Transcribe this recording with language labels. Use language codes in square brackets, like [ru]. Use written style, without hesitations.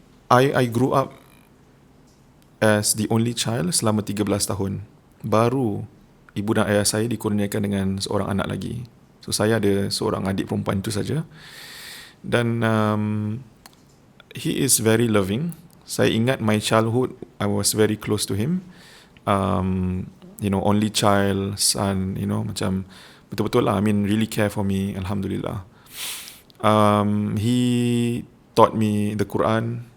[en] I grew up as the only child [ms] selama 13 tahun. Baru ibu dan ayah saya dikurniakan dengan seorang anak lagi. So saya ada seorang adik perempuan itu saja. [en] Dan he is very loving. [ms] Saya ingat [en] my childhood, I was very close to him. Only child, son, [ms] macam betul-betul lah. [en] I mean, really care for me, alhamdulillah. He taught me the Quran.